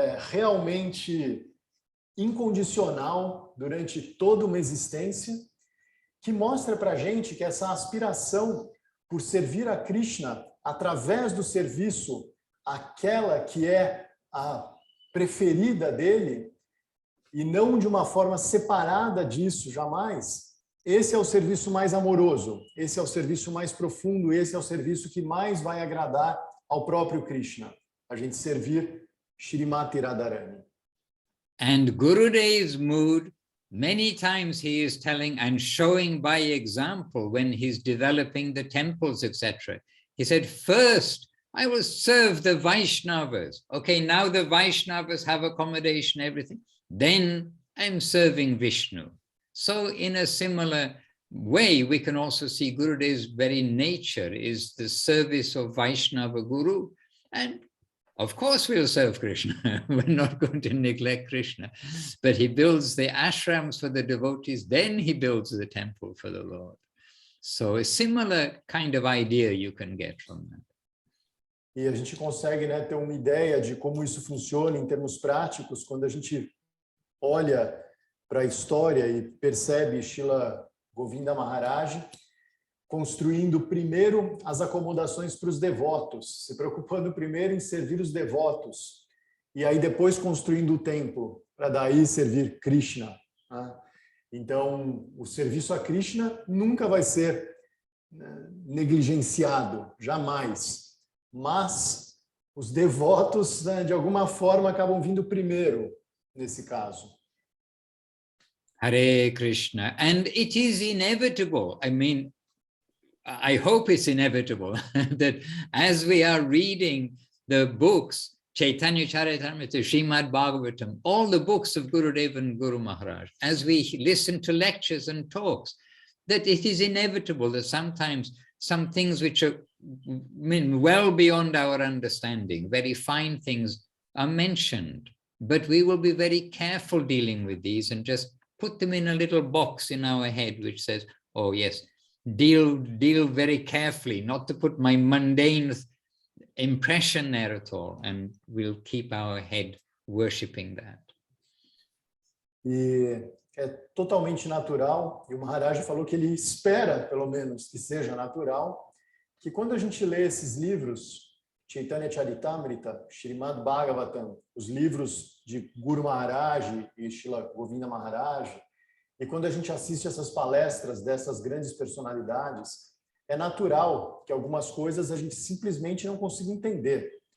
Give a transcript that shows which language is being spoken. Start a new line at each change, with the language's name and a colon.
Portuguese: realmente incondicional durante toda uma existência, que mostra para a gente que essa aspiração por servir a Krishna através do serviço àquela que é a preferida dele, e não de uma forma separada disso, jamais, esse é o serviço mais amoroso, esse é o serviço mais profundo, esse é o serviço que mais vai agradar ao próprio Krishna, a gente servir Shrimati Radharani.
English: And Gurudev's mood, many times he is telling and showing by example when he's developing the temples, etc. He said, first, I will serve the Vaishnavas. Okay, now the Vaishnavas have accommodation, everything. Then I'm serving Vishnu. So in a similar way, we can also see Gurudev's very nature is the service of Vaishnava Guru. And of course we'll serve Krishna. We're not going to neglect Krishna. But he builds the ashrams for the devotees, then he builds the temple for the Lord. So a similar kind of idea you can get from that.
Portuguese: E a gente consegue, né, ter uma ideia de como isso funciona em termos práticos quando a gente olha para a história e percebe Srila Govinda Maharaj construindo primeiro as acomodações para os devotos, se preocupando primeiro em servir os devotos, e aí depois construindo o templo, para daí servir Krishna. Então, o serviço a Krishna nunca vai ser negligenciado, jamais. Mas os devotos, né, de alguma forma, acabam vindo primeiro, nesse caso. Hare Krishna.
English: And it is inevitable, I mean, I hope it's inevitable that as we are reading the books, Chaitanya Charitamrita, Srimad Bhagavatam, all the books of Gurudev and Guru Maharaj, as we listen to lectures and talks, that it is inevitable that sometimes some things which are well beyond our understanding, very fine things, are mentioned. But we will be very careful dealing with these and just put them in a little box in our head which says, oh yes, deal very carefully, not to put my mundane impression there at all, and we'll keep our head worshipping that.
Portuguese: E é totalmente natural, e o Maharaj falou que ele espera, pelo menos, que seja natural, que quando a gente lê esses livros, Chaitanya Charitamrita, Srimad Bhagavatam, os livros de Guru Maharaj e Srila Govinda Maharaj, e quando a gente assiste essas palestras dessas grandes personalidades, é natural que algumas coisas a gente simplesmente não consiga entender.